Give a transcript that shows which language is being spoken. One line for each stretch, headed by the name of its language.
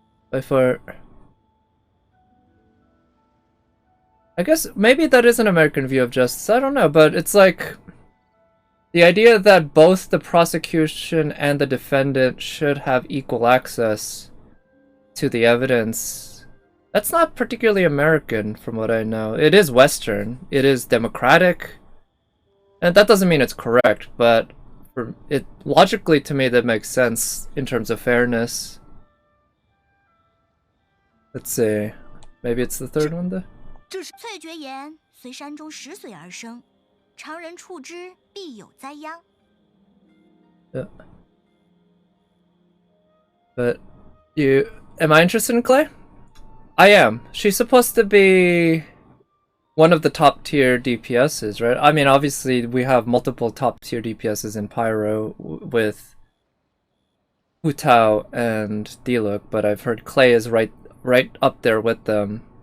English: But I guess maybe that is an American view of justice, I don't know, but it's like the idea that both the prosecution and the defendant should have equal access to the evidence, that's not particularly American from what I know. It is Western, it is democratic, and that doesn't mean it's correct, but logically to me that makes sense in terms of fairness. Let's see, maybe it's the third one there?
Chinese: 翠蕨岩随山中石髓而生，常人触之必有灾殃。
English: Yeah. But am I interested in Clay? I am. She's supposed to be one of the top tier DPSs, right? I mean, obviously we have multiple top tier DPSs in Pyro with Hu Tao and Diluc, but I've heard Clay is right up there with them.